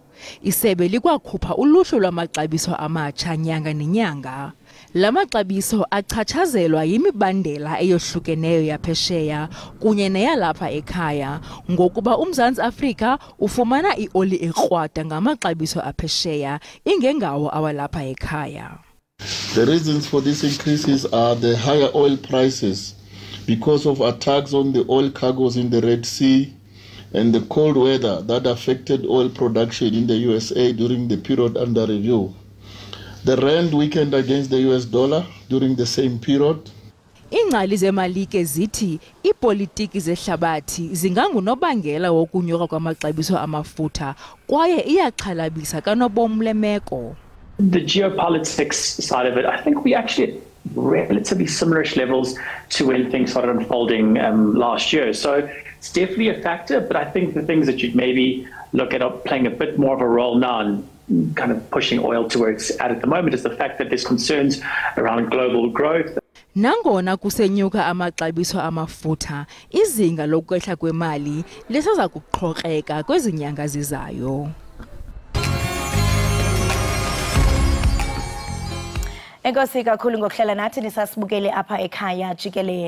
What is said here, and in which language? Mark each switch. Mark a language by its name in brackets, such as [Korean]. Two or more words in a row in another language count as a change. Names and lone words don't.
[Xhosa] Isebe likwakhupha uluhlu lwamaxabiso amatsha nyanga nenyanga. Lamaxabiso achatshazelwa yimibandela eyohlukeneyo yaphesheya kunye neyalapha ekhaya ngokuba uMzantsi Afrika ufumana ioli ekrwada ngamaxabiso aphesheya ingengawo awalapha ekhaya. [English] The reasons for these increases are the higher oil prices because of attacks on the oil cargoes in the Red Sea and the cold weather that affected oil production in the USA during the period under review. The rand weakened against the US dollar during the same period. [Xhosa] Ingcali zemalike zithi ipolitiki zehlabathi zingangunobangela wokunyuka kwamaxabiso amafutha kwaye iyaxhalabisa kanobom lemeko. [English] The geopolitics side of it, I think we actually at relatively similar-ish levels to when things started unfolding last year. So it's definitely a factor, but I think the things that you'd maybe look at are playing a bit more of a role now and kind of pushing oil to where it's at the moment is the fact that there's concerns around global growth. [Xhosa] Nangona kusenyuka amaxabiso amafutha, izinga lokwehla kwemali lisaza kuqhokeka kwezinyanga zizayo. Enkosi kakhulu ngokuhlela nathi nisasibukele apha ekhaya Jikelele.